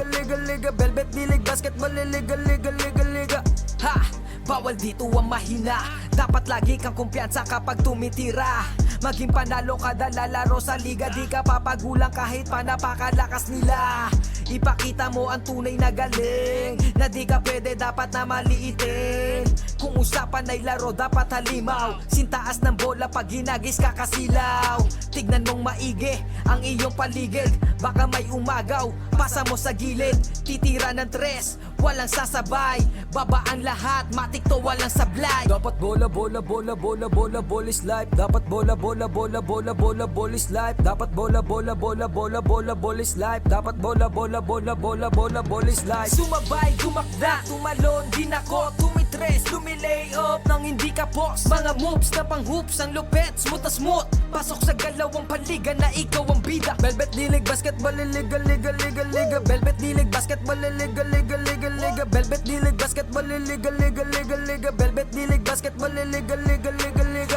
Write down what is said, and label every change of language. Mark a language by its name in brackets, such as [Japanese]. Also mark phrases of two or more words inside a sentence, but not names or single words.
[Filipino] liga, liga. Velvet D-League Basketball, liga, liga, liga, liga. Ha! Bawal dito ang mahina. Dapat lagi kang kumpiyansa kapag tumitira. Maging panalo kada lalaro sa liga. Di ka papagulang kahit pa napakalakas nila. Ipakita mo ang tunay na galing. Na di ka pwede dapat na maliitin. Kung usapan ay laro dapat halimaw. Sintaas ng bola pag hinagis kakasilaw. Tignan mong maigi ang iyong paligid. Baka may umagaw, pasa mo sa gilid. Titira ng tres, walang sasabay. Baba ang lahat, matik to walang sablay. Dapat bola, bola, bola, bola, bola, [English] ball is life. [Filipino] Dapat bola, bola, bola, bola, bola, [English] ball is life. [Filipino] Dapat bola, bola, bola, bola, bola, [English] ball is life. [Filipino] Dapat bola, bola, bola, bola, bola, [English] ball is life. [Filipino] Sumabay, gumakda, tumalon, dinako, tumitres, lumilay up nang hindi ka post. Mga moves na pang hoops, ang lupet, smooth na smooth. Pasok sa galawang paligan na ikaw ang bida. Velvet D-League Basketball, liga, liga, liga, liga. Velvet D-League Basketball, liga, liga, liga, liga. Velvet D-League Basketball, liga, liga, liga, liga. Velvet D-League Basketball, liga, liga, liga, liga.